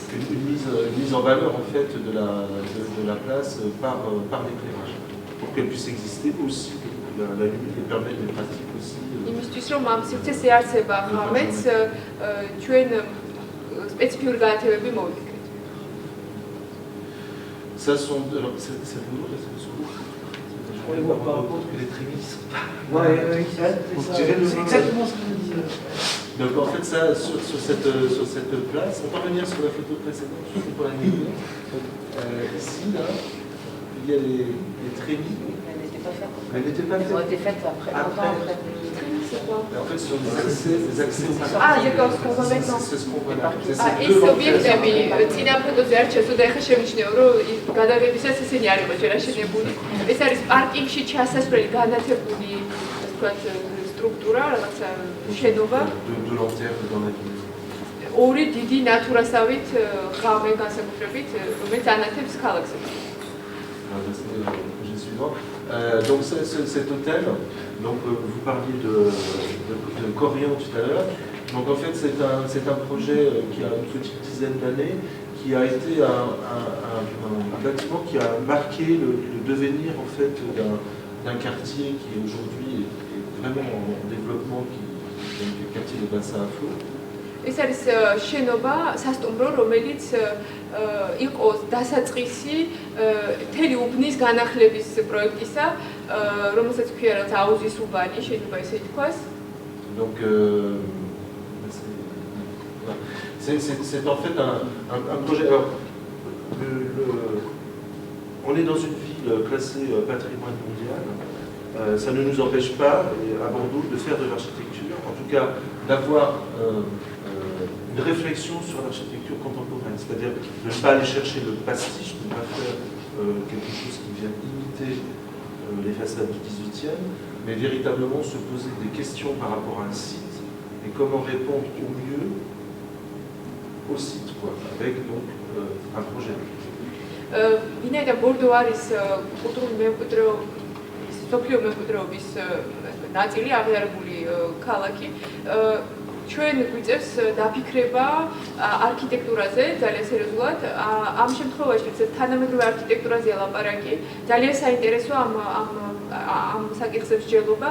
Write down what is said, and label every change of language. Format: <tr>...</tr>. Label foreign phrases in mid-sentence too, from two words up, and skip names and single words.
<fr>Une mise en valeur en fait de la place par l'éclairage, pour qu'elle puisse exister aussi, la lumière et permettre des pratiques aussi.</fr> <ka>იმისთვის რომ ამ სივრცეს ეარსება ღამეც, ჩვენ სპეციფიური განათებები მოვიქრით.</ka> <fr>Ça sont alors c'est lourd, On les voit pas. Que les trémies sont pas. Ouais, c'est exactement ce que je disais. Donc en fait ça, sur cette place, on peut revenir sur la photo précédente, juste pour la lumière. Ici, là, il y a les trémies. Elle n'était pas faite. Elle n'était pas Elles ont faite. été faites après, longtemps après. En fait, ce sont des accès. d'accord, ce qu'on voit maintenant. C'est ce qu'on voit là.</fr> <ka>ეს ობიექტები წინა ფოტოზე არ ჩასულა, ეხლა შემიჩნევა, რომ გადაღებისას ისინი არ იყო ჯერ აშენებული. ეს არის პარკინგში ჩასასვლელი განათებული, ასე ვთქვათ, სტრუქტურა, რაღაცა შენობა.</ka> <fr>De lanterne dans la ville.</fr> <ka>ორი დიდი ნატურასავით ღამე განსაკუთრებით, რომელიც ანათებს ქალაქს.</ka> <fr>Donc cet hôtel, donc vous parliez de Corian tout à l'heure. Donc en fait c'est un projet qui a une petite dizaine d'années, qui a été un bâtiment qui a marqué le devenir en fait d'un quartier qui aujourd'hui est vraiment en développement, qui est le quartier de Bassin à Flot.</fr> <ka>ეს არის შენობა, სასტუმრო, რომელიც იყო დასაწყისი მთელი უბნის განახლების პროექტისა, რომელსაც ქვია რაც აუზის უბანი, შეიძლება ესე ითქვას.</ka> <fr>Donc c'est en fait un projet. Alors, on est dans une ville classée patrimoine mondial. Ça ne nous empêche pas, à Bordeaux, de faire de l'architecture, en tout cas d'avoir une réflexion sur l'architecture contemporaine, c'est-à-dire de ne pas aller chercher le pastiche, de ne pas faire quelque chose qui vient imiter les façades du XVIIIe, mais véritablement se poser des questions par rapport à un site et comment répondre au mieux au site, quoi, avec donc un projet.</fr> <ka>ვინაიდან ბორდო არის კულტურული მემკვიდრეობის სოფლიო მემკვიდრეობის ნაწილი აღიარებული ქალაქი. ჩვენ გვიწევს დაფიქრება არქიტექტურაზე ძალიან სერიოზულად. ამ შემთხვევაში თანამედროვე არქიტექტურაზე ლაპარაკი ძალიან საინტერესო ამ საკითხებს ჯელობა.</ka>